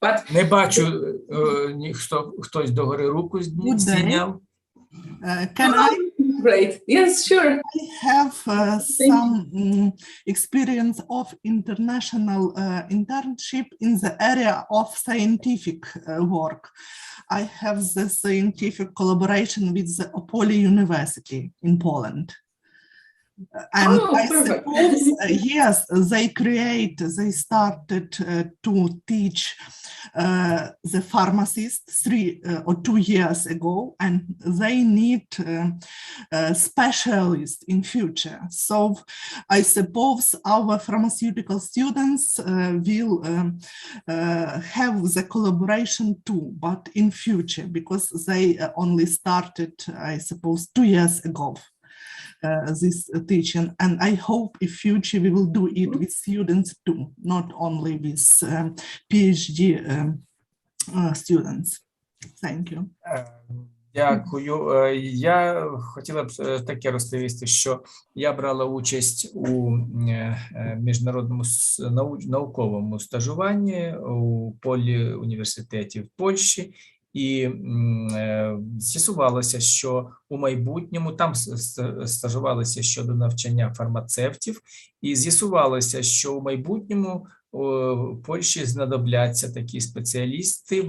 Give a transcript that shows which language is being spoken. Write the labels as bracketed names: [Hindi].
[Ukrainian] Не бачу, хтось догори руку здійняв. [English] Can I? Great. Yes, sure. I have some experience of international internship in the area of scientific work. I have the scientific collaboration with the Opole University in Poland. And Oh, I perfect. suppose, yes, they started to teach the pharmacists 3 or 2 years ago, and they need specialists in future. So I suppose our pharmaceutical students will have the collaboration too, but in future, because they only started, I suppose, 2 years ago. This teaching, and I hope in future we will do it with students too, not only with PhD students. Thank you. [Ukrainian] Дякую. Я хотіла б таке розповісти, що я брала участь у міжнародному науковому стажуванні у поліуніверситеті в Польщі, і з'ясувалося, що у майбутньому там стажувалися щодо навчання фармацевтів, і з'ясувалося, що у майбутньому у Польщі знадобляться такі спеціалісти.